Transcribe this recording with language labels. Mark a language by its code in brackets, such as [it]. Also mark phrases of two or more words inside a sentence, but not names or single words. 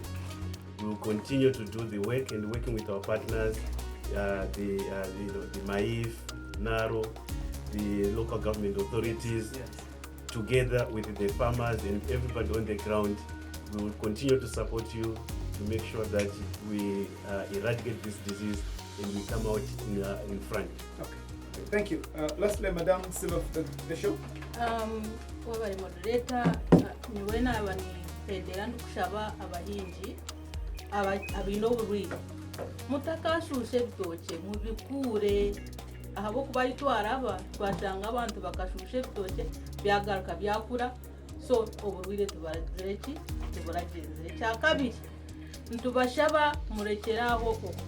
[en] We will continue to do the work and working with our partners, the MAIF, NARO, the local government authorities, Yes. together with the farmers and everybody on the ground. We will continue to support you to make sure that we eradicate this disease and we come out in front. Okay. Thank you. Lastly, Madam, seal of the show. [nyn] Wabari moderator, niwena abani pendera ndukushaba abahingi abino burwire mutakashushe ebitoke mubikure ahabo kuba itwaraba twashanga abantu bakashushe ebitoke byagaruka byakura so oburwire tubarazireki tuburagenzere cyakabiri ntubashaba murekeraho